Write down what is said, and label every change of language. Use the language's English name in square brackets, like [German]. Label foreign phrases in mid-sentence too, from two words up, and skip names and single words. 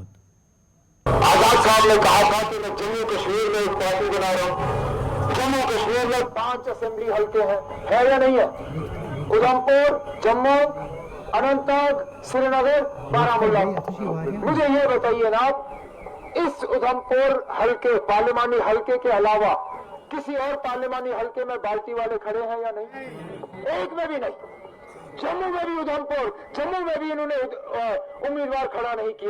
[Urdu] آزاد صاحب نے کہا تھا کہ میں جموں کشمیر میں ایک پارٹی بنا رہا ہوں. جموں کشمیر میں 5 اسمبلی حلقے ہیں یا نہیں ہے؟ ادھمپور جموں اننت ناگ سری نگر بارامولہ. مجھے یہ بتائیے نا اس ادھمپور حلقے پارلیمانی حلقے کے علاوہ کسی اور پارلیمانی حلقے میں بالٹی والے کھڑے ہیں یا نہیں؟ ایک میں بھی نہیں. جموں میں بھی ادھمپور جموں میں بھی انہوں نے امیدوار کھڑا نہیں کیا.